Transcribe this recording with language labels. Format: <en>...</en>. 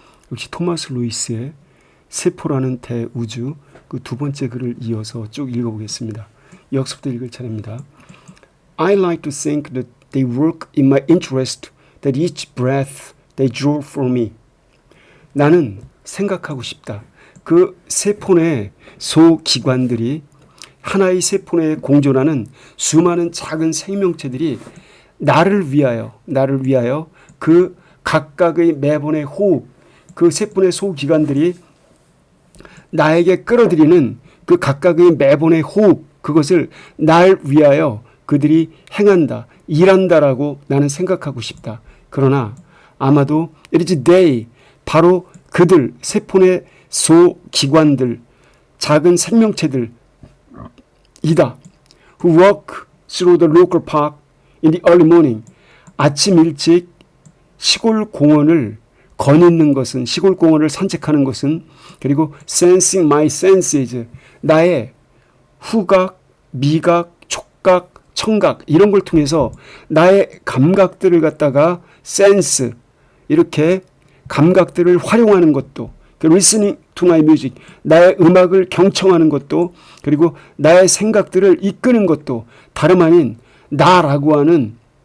<ko>역시 토마스 루이스의 세포라는 대우주 그 두 번째 글을 이어서 쭉 읽어보겠습니다. 여기서부터 읽을 차례입니다.</ko> <en>I like to think that they work in my interest, that each breath they draw from me.</en> <ko>나는 생각하고 싶다. 그 세포 내 소기관들이 하나의 세포 내에 공존하는 수많은 작은 생명체들이 나를 위하여 그 각각의 매번의 호흡, 그 세포 내 소기관들이 나에게 끌어들이는 그 각각의 매번의 호흡, 그것을 날 위하여 그들이 행한다, 일한다라고 나는 생각하고 싶다. 그러나 아마도</ko> <en>it is they,</en> <ko>바로 그들, 세포 내 소기관들, 작은 생명체들 이다.</ko> <en>who walk through the local park in the early morning.</en> <ko>아침 일찍 시골 공원을 거닐는 것은, 시골 공원을 산책하는 것은, 그리고</ko> <en>sensing my senses,</en> <ko>나의 후각, 미각, 촉각, 청각 이런 걸 통해서 나의 감각들을 갖다가 sense, 이렇게 감각들을 활용하는 것도,</ko> <en>listening to my music,</en> <ko>나의 음악을 경청하는 것도, 그리고 나의 생각들을 이끄는 것도 다름 아닌 나라고 하는</ko>